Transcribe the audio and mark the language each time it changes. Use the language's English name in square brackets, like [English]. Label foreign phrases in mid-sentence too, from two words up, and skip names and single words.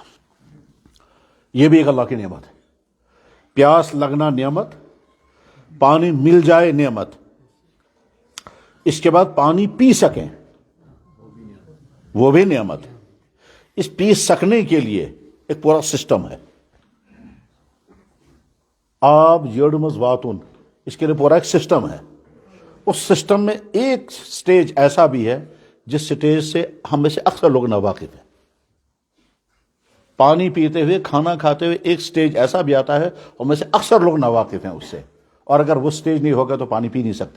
[Urdu] یہ بھی ایک اللہ کی نعمت ہے، پیاس لگنا نعمت، پانی مل جائے نعمت، اس کے بعد پانی پی سکیں وہ بھی نعمت۔ اس پی سکنے کے لیے ایک پورا سسٹم ہے، [Kashmiri] آب یڑمز واتن، [Urdu] اس کے لیے پورا ایک سسٹم ہے۔ اس سسٹم میں ایک سٹیج ایسا بھی ہے جس سٹیج سے ہم میں سے اکثر لوگ ناواقف ہیں۔ پانی پیتے ہوئے، کھانا کھاتے ہوئے ایک سٹیج ایسا بھی آتا ہے اور میں سے اکثر لوگ ناواقف ہیں اس سے، اور اگر وہ سٹیج نہیں ہوگا تو پانی پی نہیں سکتے۔